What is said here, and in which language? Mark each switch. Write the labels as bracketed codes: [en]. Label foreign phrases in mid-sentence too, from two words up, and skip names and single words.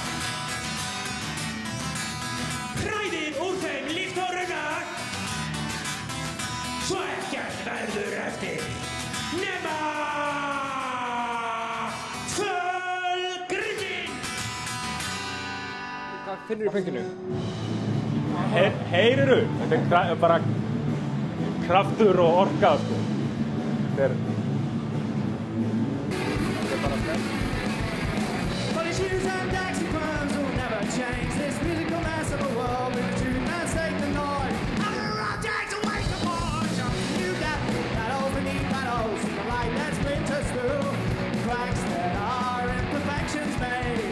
[is] Hræðir úr þeim líftóruna, svo ekkert verður eftir nema fölgrindin. Hvað finnur í pönkinu? Heyriru, þetta er bara kraftur og orka, sko. Þetta er bara spennandi. [en] But the shoes and decks and crumbs will never change this musical mess of a world with the truth and stake the noise. I'm gonna rock jacks and wake the boys. You got battles beneath battles, the light that splinters through cracks that are imperfections made.